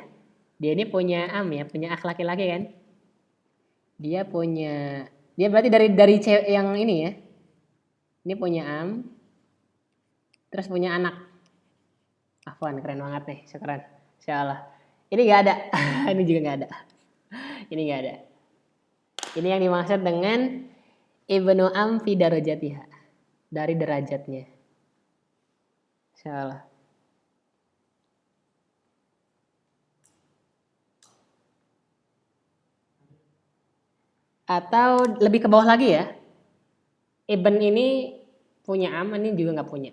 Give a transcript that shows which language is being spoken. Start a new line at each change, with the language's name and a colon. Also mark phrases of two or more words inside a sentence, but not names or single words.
Indonesian: Dia ini punya am ya, punya akh laki-laki kan. Dia berarti dari cewek yang ini ya. Ini punya am. Terus punya anak. Afwan, keren banget nih, keren. Insyaallah. Ini nggak ada. Ini juga nggak ada. Ini nggak ada. Ini yang dimaksud dengan
Arabic: ابن عم في درجتها.
Indonesian: Dari derajatnya. Insyaallah. Atau lebih ke bawah lagi ya. Ibn ini punya am, ini juga nggak punya.